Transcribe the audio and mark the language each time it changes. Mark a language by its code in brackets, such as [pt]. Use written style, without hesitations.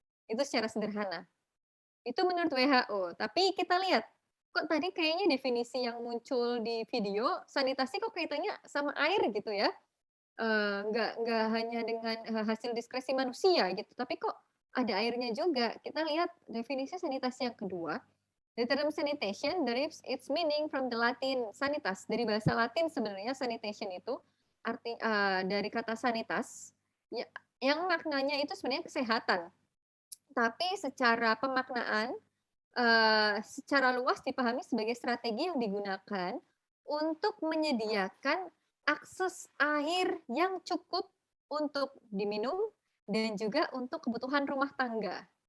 [id] Itu secara sederhana. Itu menurut WHO. Tapi kita lihat, kok tadi kayaknya definisi yang muncul di video, sanitasi kok kaitannya sama air gitu ya. Nggak hanya dengan hasil diskresi manusia gitu, tapi kok ada airnya juga. Kita lihat definisi sanitasi yang kedua. [en] The term sanitation derives its meaning from the Latin sanitas. [id] Dari bahasa Latin sebenarnya sanitation itu dari kata sanitas yang maknanya itu sebenarnya kesehatan. Tapi secara pemaknaan secara luas dipahami sebagai strategi yang digunakan untuk menyediakan akses air yang cukup untuk diminum dan juga untuk kebutuhan rumah tangga.